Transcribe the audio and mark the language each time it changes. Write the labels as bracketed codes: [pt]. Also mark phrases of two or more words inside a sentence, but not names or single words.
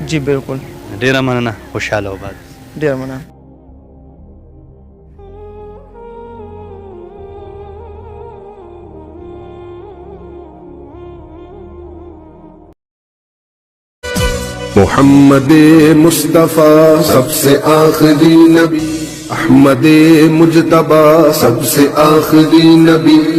[ps] جی بالکل ډېره مننه خوشحاله وباد ډېره مننه [ur] محمد مصطفیٰ سب سے آخری نبی احمد مجتبیٰ سب سے آخری نبی